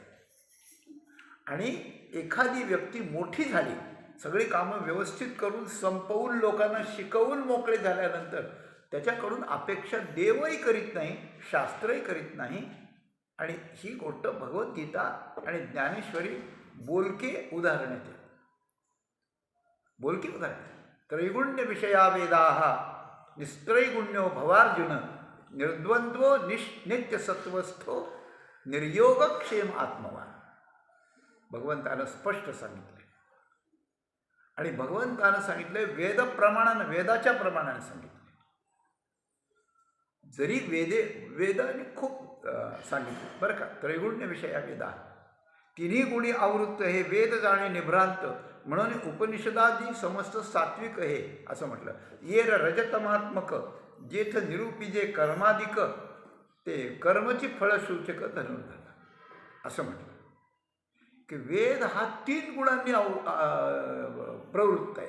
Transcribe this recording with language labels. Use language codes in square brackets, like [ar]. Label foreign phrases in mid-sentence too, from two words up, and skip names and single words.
[mr] आणि एखादी व्यक्ती मोठी झाली, सगळी कामं व्यवस्थित करून संपवून लोकांना शिकवून मोकळे झाल्यानंतर त्याच्याकडून अपेक्षा देवही करीत नाही, शास्त्रही करीत नाही. आणि ही गोष्ट भगवद्गीता आणि ज्ञानेश्वरी बोलके उदाहरण आहेत. बोलके उदाहरण. [sa] त्रैगुण्य विषया वेदाः निस्त्रैगुण्यो भवार्जुन निर्द्वंद्वो नित्यसत्वस्थो निर्योगक्षेम आत्मवान. [mr] भगवंतानं स्पष्ट सांगितलं. आणि भगवंतानं सांगितलंय वेदप्रमाणानं, वेदाच्या प्रमाणाने सांगितलं. जरी वेदाने खूप सांगितलं बरं का. [sa] त्रैगुण्य विषया वेदा, [mr] तिन्ही गुणी आवृत्त हे वेद जाणे निभ्रांत, म्हणून उपनिषदादी समस्त सात्विक हे असं म्हटलं. येर रजतमात्मक जेथ निरूपिजे कर्माधिक, ते कर्मची फळसूचक धनुर्धर असं म्हटलं की वेद हा 3 गुणांनी प्रवृत्त आहे.